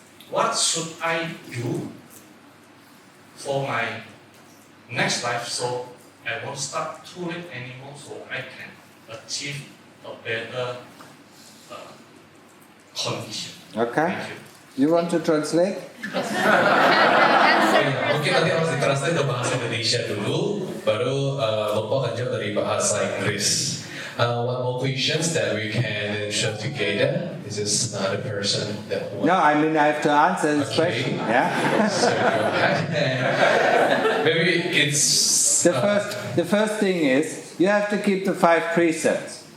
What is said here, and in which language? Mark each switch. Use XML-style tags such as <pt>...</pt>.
<en>what should I do for my next life, so I won't start too late anymore, so I can achieve a better condition. Okay. Thank you. You want to translate?</en> <id>Mungkin nanti harus ditranslate ke bahasa Indonesia dulu, baru Bapak akan jawab dari bahasa Inggris.</id> <en>One more questions that we can share together. This is another person that No, I mean I have to answer this Okay. question. Yeah. So go ahead. Maybe it's The first thing is you have to keep the 5 precepts.</en>